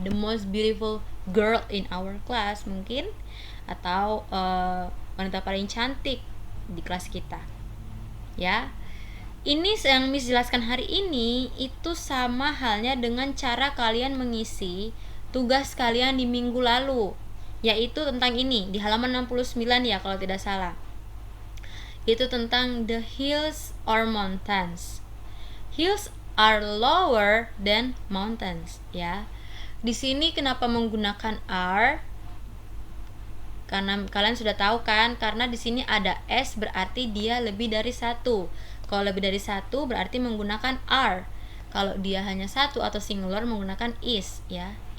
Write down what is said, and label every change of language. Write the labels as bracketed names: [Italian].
[English] The most beautiful girl in our class [Indonesian] mungkin, atau wanita paling cantik di kelas kita. Ya. Ini yang Miss jelaskan hari ini itu sama halnya dengan cara kalian mengisi tugas kalian di minggu lalu, yaitu tentang ini di halaman 69 ya kalau tidak salah. Itu tentang [English] the hills or mountains. Hills are lower than mountains ya. [Indonesian] Di sini kenapa menggunakan are? Karena kalian sudah tahu kan, karena di sini ada s berarti dia lebih dari 1. Kalau lebih dari 1 berarti menggunakan are. Kalau dia hanya 1 atau singular menggunakan is ya.